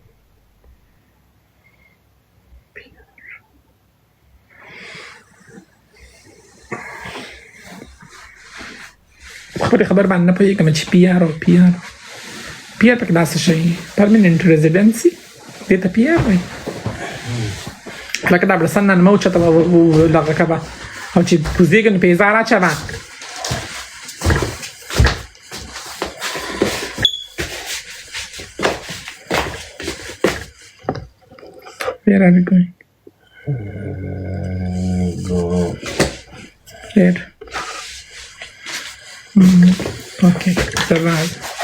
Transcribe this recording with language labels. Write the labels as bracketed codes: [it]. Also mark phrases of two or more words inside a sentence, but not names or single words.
[ps] خبر باندې نه پوهېږم چې پی آر پکې دا څه شی [en] permanent residency [ps] دې ته پی آر وایي لکه دا بړستن نه مه اوچته دغه کوه او چې کوزېږي نو پیزار اچوه [en] Where are we going? Go. There. Okay, survive.